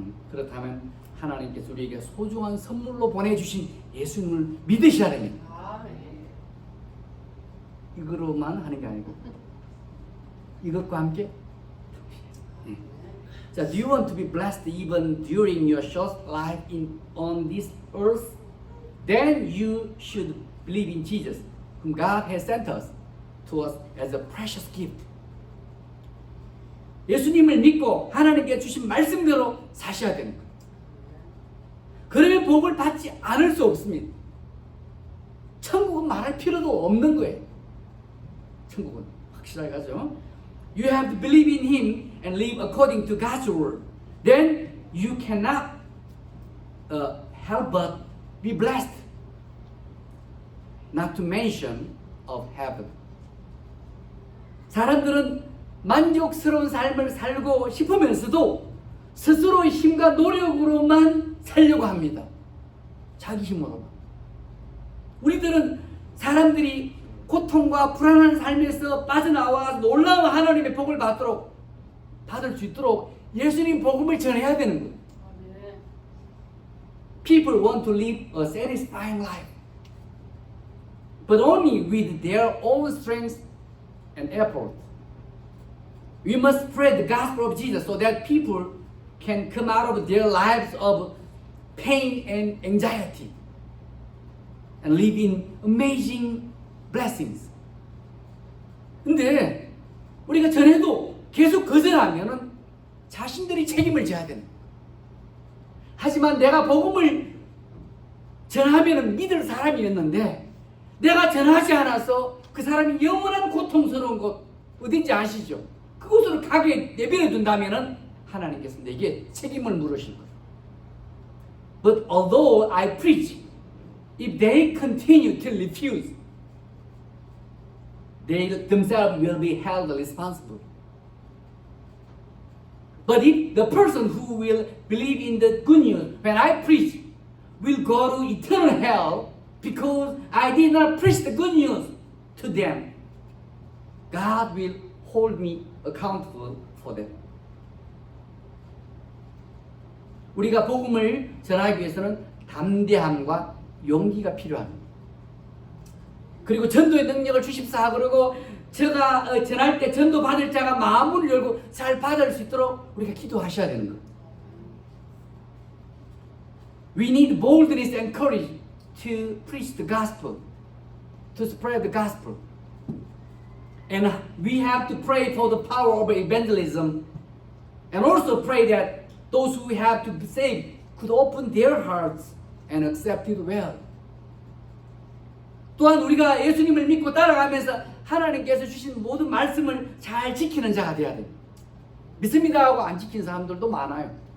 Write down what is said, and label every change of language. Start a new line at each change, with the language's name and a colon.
Korean: 그렇다면 하나님께서 우리에게 소중한 선물로 보내주신 예수님을 믿으셔야 됩니다. 이거로만 하는 게 아니고 이것과 함께.
English: 자, do you want to be blessed even during your short life on this earth? Then you should believe in Jesus, whom God has sent us to us as a precious gift.
Korean: 예수님을 믿고 하나님께 주신 말씀대로 사셔야 되는 거예요. 그러면 복을 받지 않을 수 없습니다. 천국은 말할 필요도 없는 거예요. 천국은 확실하게 가죠.
English: You have to believe in Him and live according to God's word. Then you cannot help but be blessed. Not to mention of heaven.
Korean: 사람들은 만족스러운 삶을 살고 싶으면서도 스스로의 힘과 노력으로만 살려고 합니다. 자기 힘으로만. 우리들은 사람들이 고통과 불안한 삶에서 빠져나와 놀라운 하나님의 복을 받을 수 있도록 예수님 복음을 전해야 되는 거예요.
English: People want to live a satisfying life, but only with their own strength and effort. We must spread the gospel of Jesus so that people can come out of their lives of pain and anxiety and live in amazing blessings.
Korean: 근데 우리가 전해도 계속 거절하면은 자신들이 책임을 져야 되는 거예요. 하지만 내가 복음을 전하면은 믿을 사람이었는데 내가 전하지 않아서 그 사람이 영원한 고통스러운 곳 어딘지 아시죠? 그곳으로 가게 내버려 둔다면은 하나님께서 내게 책임을 물으실 거예요.
English: But although I preach, if they continue to refuse, they themselves will be held responsible. But if the person who will believe in the good news when I preach will go to eternal hell because I did not preach the good news to them, God will hold me accountable for them.
Korean: 우리가 복음을 전하기 위해서는 담대함과 용기가 필요합니다. 그리고 전도의 능력을 주십사. 그리고 제가 전할 때 전도 받을 자가 마음을 열고 잘 받을 수 있도록 우리가 기도하셔야 되는 거예요.
English: We need boldness and courage to preach the gospel, to spread the gospel. And we have to pray for the power of evangelism and also pray that those who have to be saved could open their hearts and accept it well.
Korean: 또한 우리가 예수님을 믿고 따라가면서 하나님께서 주신 모든 말씀을 잘 지키는 자가 되어야 됩니다. 믿습니다 하고 안 지키는 사람들도 많아요.